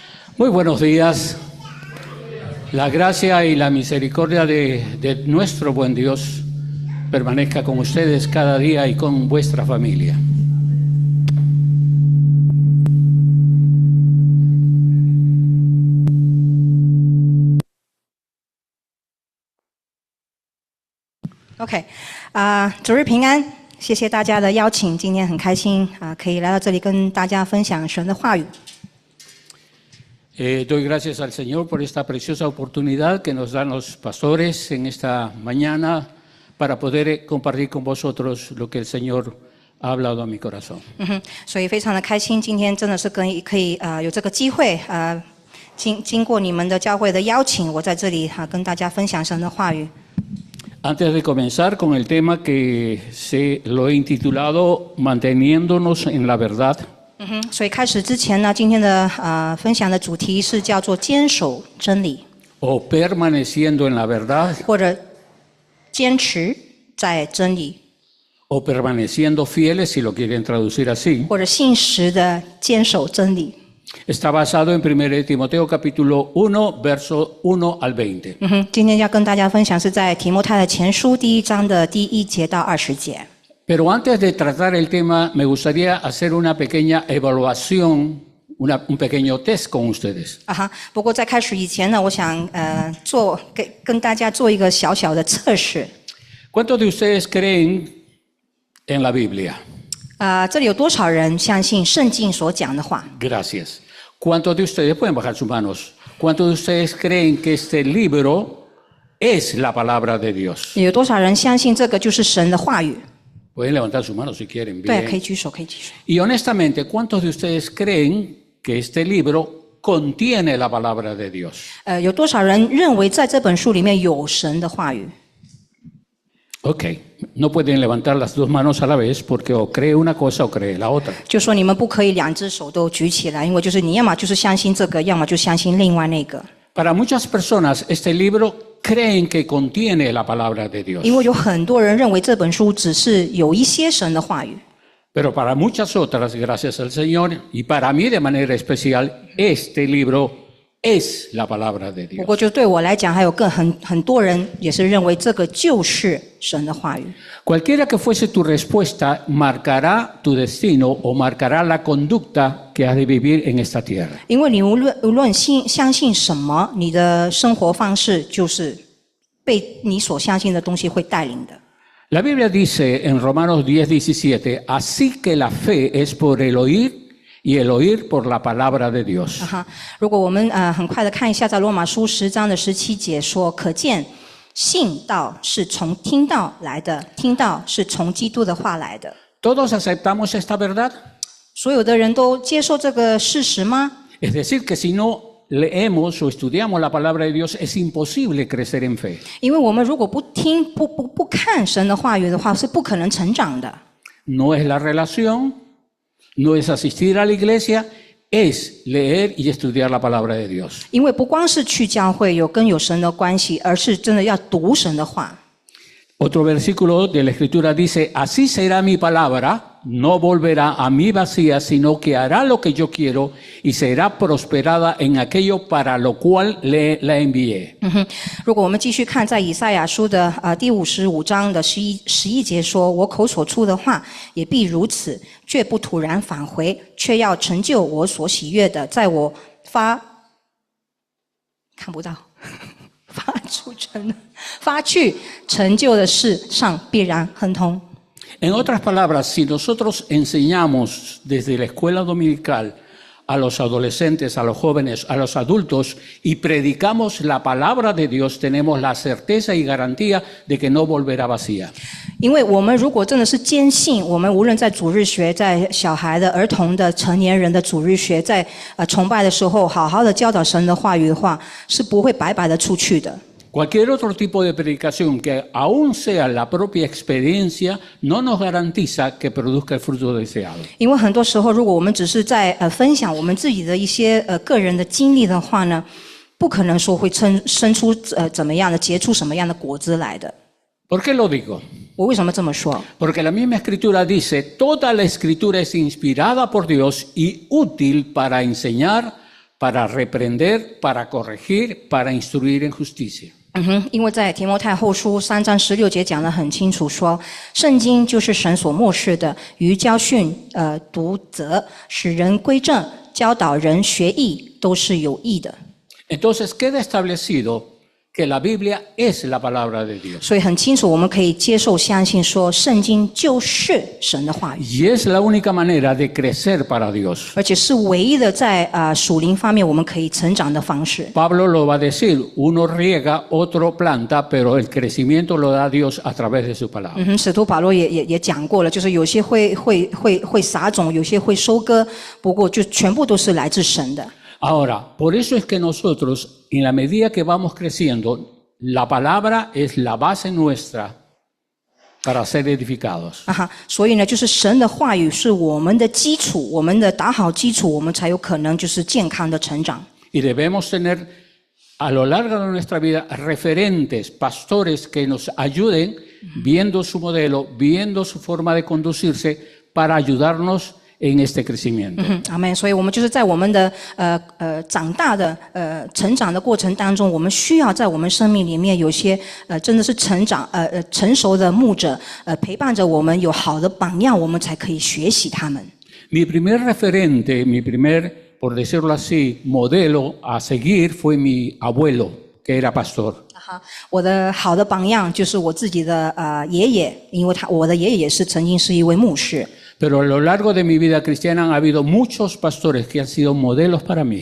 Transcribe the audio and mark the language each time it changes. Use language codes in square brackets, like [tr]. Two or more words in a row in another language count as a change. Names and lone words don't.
[es] Muy buenos días. La gracia y la misericordia de nuestro buen Dios permanezca con ustedes cada día y con vuestra familia. [zh] OK， 主日平安，谢谢大家的邀请，今天很开心可以来到这里跟大家分享神的话语。 [es] Doy gracias al Señor por esta preciosa oportunidad que nos dan los pastores en esta mañana para poder compartir con vosotros lo que el Señor ha hablado a mi corazón. [zh] 所以非常的开心，今天真的是可以有这个机会经过你们的教会的邀请，我在这里跟大家分享神的话语。 [es] Antes de comenzar con el tema que lo he intitulado Manteniéndonos en la verdad. [zh] 所以开始之前呢，今天的分享的主题是叫做坚守真理 [es] O permaneciendo en la verdad. [zh] 或者坚持在真理 [es] O permaneciendo fieles, si lo quieren traducir así. [zh] 或者信实的坚守真理。 [es] Está basado en 1 Timoteo capítulo 1, verso 1 al 20. [zh] 今天要跟大家分享是在提摩太的前书第1章的第1节到20节。 [es] Pero antes de tratar el tema, me gustaría hacer una pequeña evaluación, un pequeño test con ustedes. [zh] 不过在开始以前呢，我想跟大家做一个小小的测试。 [es] ¿Cuántos de ustedes creen en la Biblia? [zh] 这里有多少人相信圣经所讲的话？ [es] Gracias. ¿Cuántos de ustedes pueden bajar sus manos? ¿Cuántos de ustedes creen que este libro es la palabra de Dios? [zh] 有多少人相信这个就是神的话语？ [es] Pueden levantar sus manos si quieren. [zh] 对，可以 [es] Bien. [zh] 举手，可以举手。 [es] Y honestamente, ¿cuántos de ustedes creen que este libro contiene la palabra de Dios? [zh] 有多少人认为在这本书里面有神的话语？ [es] Ok, no pueden levantar las dos manos a la vez porque o cree una cosa o cree la otra. [zh] 就说你们不可以两只手都举起来，因为就是你要么就是相信这个，要么就相信另外那个。 [es] Para muchas personas, este libro creen que contiene la palabra de Dios. [zh] 因为有很多人认为这本书只是有一些神的话语。 [es] Pero para muchas otras, gracias al Señor, y para mí de manera especial, este libro es la palabra de [zh] 不 [es] Dios. [zh] 过就对我来讲，还有很多人也是认为这个就是神的话语。 [es] Cualquiera que fuese tu respuesta marcará tu destino o marcará la conducta que has de vivir en esta tierra. [zh] 因为你无论相信什么，你的生活方式就是被你所相信的东西会带领的。 [es] La Biblia dice en Romanos 10:17, así que la fe es por el oír y el oír por la palabra de Dios. [zh] 如果我们很快的看一下，在罗马书10章的17节说，可见信道是从听道来的，听道是从基督的话来的。 [es] ¿Todos aceptamos esta verdad? [zh] 所有的人都接受这个事实吗？ [es] Es decir, que si no leemos o estudiamos la palabra de Dios, es imposible crecer en fe. [zh] 因为我们如果不听、不看神的话语的话，是不可能成长的。 [es] No es la relación, no es asistir a la iglesia, es leer y estudiar la palabra de Dios. [zh] 因为不光是去教会有神的关系，而是真的要读神的话。 [es] Otro versículo de la Escritura dice, así será mi palabra, no volverá a mí vacía, sino que hará lo que yo quiero y será prosperada en aquello para lo cual la envié. [zh] 如果我们继续看在以赛亚书的第55章的11节说，我口所出的话也必如此，却不突然返回，却要成就我所喜悦的，在我看不到发去成就的事上必然亨通。 [es] En otras palabras, si nosotros enseñamos desde la escuela dominical a los adolescentes, a los jóvenes, a los adultos y predicamos la palabra de Dios, tenemos la certeza y garantía de que no volverá vacía. [zh] 因为我们如果真的是坚信，我们无论在主日学、在小孩的、儿童的、成年人的主日学，在崇拜的时候，好好的教导神的话语的话，是不会白白的出去的。 [es] Cualquier otro tipo de predicación que aún sea la propia experiencia no nos garantiza que produzca el fruto deseado. [zh] 因为很多时候，如果我们只是在分享我们自己的一些个人的经历的话呢，不可能说会生出怎么样的结出什么样的果子来的。 [es] ¿Por qué lo digo? [zh] 我为什么这么说？ [es] Porque la misma escritura dice, toda la escritura es inspirada por Dios y útil para enseñar, para reprender, para corregir, para instruir en justicia. [zh] 因为在提摩太后书3章16节讲得很清楚说，圣经就是神所默示的，于教训、督责、使人归正、教导人学义，都是有益的。 [es] Entonces queda establecido que la Biblia es la palabra de Dios. [zh] 所以很清楚，我们可以接受、相信说，圣经就是神的话语， [es] Y es la única manera de crecer para Dios. [zh] 而且是唯一的在属灵方面我们可以成长的方式。 [es] Pablo lo va a decir, uno riega, otro planta, pero el crecimiento lo da Dios a través de su palabra. [zh] 使徒保罗也讲过了，就是有些会撒种，有些会收割，不过就全部都是来自神的。 [es] Ahora, por eso es que nosotros, en la medida que vamos creciendo, la palabra es la base nuestra para ser edificados. [zh] 所以呢，就是神的话语是我们的基础，我们的打好基础，我们才有可能就是健康的成长。 [es] Y debemos tener a lo largo de nuestra vida referentes, pastores que nos ayuden viendo su modelo, viendo su forma de conducirse para ayudarnos en este crecimiento. [zh] 阿们。所以我们就是在我们的长大的成长的过程当中，我们需要在我们生命里面有些真的是成熟的牧者陪伴着我们，有好的榜样，我们才可以学习他们。 [es] Mi primer referente, mi primer, por decirlo así, modelo a seguir fue mi abuelo, que era pastor. [zh] 我的好的榜样就是我自己的爷爷，因为我的爷爷也是曾经是一位牧师。 [es] Pero a lo largo de mi vida cristiana han habido muchos pastores que han sido modelos para mí.